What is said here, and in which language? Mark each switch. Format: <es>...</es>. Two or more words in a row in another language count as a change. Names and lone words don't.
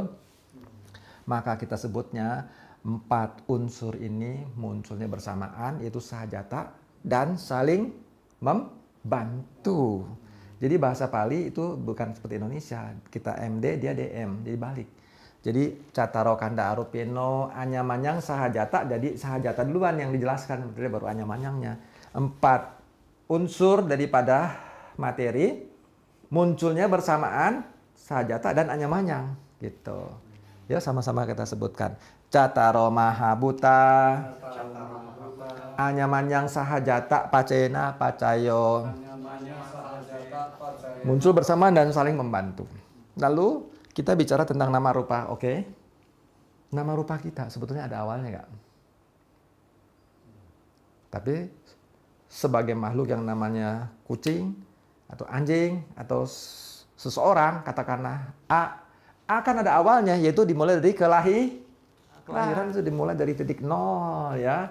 <id>Maka kita sebutnya 4 unsur ini munculnya bersamaan, yaitu sahajata dan saling membantu. Jadi bahasa Pali itu bukan seperti Indonesia. Kita MD, dia DM, jadi balik.</id> <pi>Jadi cataro kanda arupino, anyamanyang sahajata,</pi> <id>jadi sahajata duluan yang dijelaskan, baru anyamanyangnya. 4 unsur daripada materi munculnya bersamaan sahajata dan anyamanyang gitu. Ya sama-sama kita sebutkan.</id> <pi>Cataro mahabuta, anyamanyang sahajata, pacena, pacayo.</pi> <id>Muncul bersamaan dan saling membantu. Lalu kita bicara tentang nama rupa, oke? Nama rupa kita sebetulnya ada awalnya nggak? Tapi sebagai makhluk yang namanya kucing atau anjing atau seseorang, katakanlah A kan ada awalnya, yaitu dimulai dari kelahiran itu dimulai dari titik nol ya.</id>